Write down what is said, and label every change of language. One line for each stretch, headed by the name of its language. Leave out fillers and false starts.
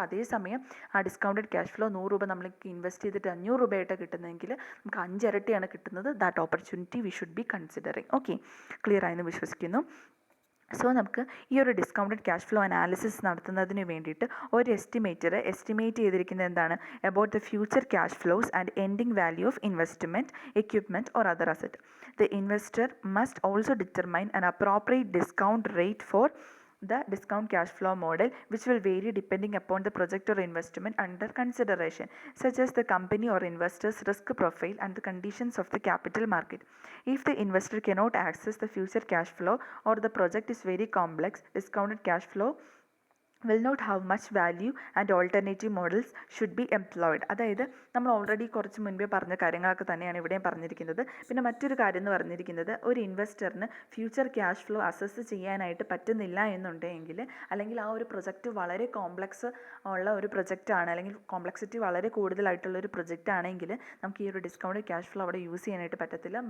Malayalam: അതേസമയം ആ discounted cash flow 100 രൂപ നമ്മൾ ഇൻവെസ്റ്റ് ചെയ്തിട്ട് 500 രൂപയായിട്ട് കിട്ടുന്നതെങ്കിൽ നമുക്ക് 5 ഇരട്ടിയാണ് കിട്ടുന്നത്.
English: That opportunity we should be considering.
Malayalam: Okay, clear ആയെന്ന് വിശ്വസിക്കുന്നു. സോ നമുക്ക് ഈ ഒരു ഡിസ്കൗണ്ടഡ് ക്യാഷ് ഫ്ലോ അനാലിസിസ് നടത്തുന്നതിന് വേണ്ടിയിട്ട് ഒരു എസ്റ്റിമേറ്റ് ചെയ്തിരിക്കുന്നത് എന്താണ്,
English: About the future cash flows and ending value of investment, equipment or other asset. The investor must also determine an appropriate discount rate for the discount cash flow model, which will vary depending upon the project or investment under consideration, such as the company or investor's risk profile and the conditions of the capital market. If the investor cannot access the future cash flow or the project is very complex, discounted cash flow will not have much value and alternative models should be employed.
Malayalam: അതായത് നമ്മൾ already കുറച്ച് മുൻപേ പറഞ്ഞ കാര്യങ്ങളൊക്കെ തന്നെയാണ് ഇവിടെയും പറഞ്ഞിരിക്കുന്നത്. പിന്നെ മറ്റൊരു കാര്യം എന്ന് പറഞ്ഞിരിക്കുന്നത്, ഒരു ഇൻവെസ്റ്ററിന് ഫ്യൂച്ചർ ക്യാഷ് ഫ്ലോ അസസ് ചെയ്യാനായിട്ട് പറ്റുന്നില്ല എന്നുണ്ടെങ്കിൽ, അല്ലെങ്കിൽ ആ ഒരു പ്രൊജക്റ്റ് വളരെ കോംപ്ലക്സ് ഉള്ള ഒരു പ്രൊജക്റ്റാണ്, അല്ലെങ്കിൽ കോംപ്ലക്സിറ്റി വളരെ കൂടുതലായിട്ടുള്ള ഒരു പ്രൊജക്റ്റ് ആണെങ്കിൽ നമുക്ക് ഈ ഒരു ഡിസ്കൗണ്ട് ക്യാഷ് ഫ്ലോ അവിടെ യൂസ് ചെയ്യാനായിട്ട് പറ്റത്തില്ല.